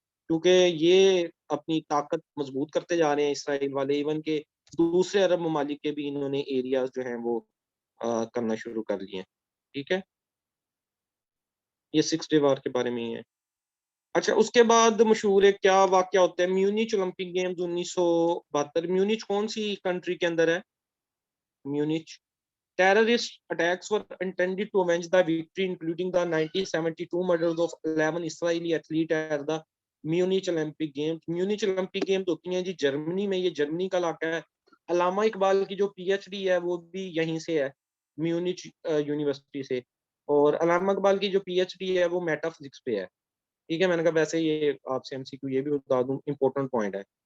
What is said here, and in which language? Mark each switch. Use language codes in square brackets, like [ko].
[hi] क्योंकि ये अपनी ताकत मज़बूत करते जा रहे हैं इसराइल वाले, इवन के दूसरे अरब ममालिक के भी इन्होंने एरियाज़ जो हैं वो करना शुरू कर लिए हैं। ठीक है? ये 6 डे वॉर के बारे में ही है। अच्छा, उसके बाद मशहूर एक क्या वाक़या होता है, म्यूनिच ओलंपिक गेम्स 1972। म्यूनिच कौन-सी कंट्री के अंदर है? Munich. [en] Terrorist attacks were intended to avenge the victory, including the 1972 murders of 11 Israeli athletes at the Munich Olympic Games। [hi] Munich Olympic games होती हैं जी जर्मनी में, ये जर्मनी का इलाका है। अल्लामा इकबाल की जो पीएचडी है वो भी यहीं से है, म्यूनिच यूनिवर्सिटी से, और अल्लामा इकबाल की जो पीएचडी है वो मेटाफिजिक्स पे है। ठीक है, मैंने कहा वैसे ये आपसे एमसीक्यू ये भी बता दूं, इंपॉर्टेंट पॉइंट है।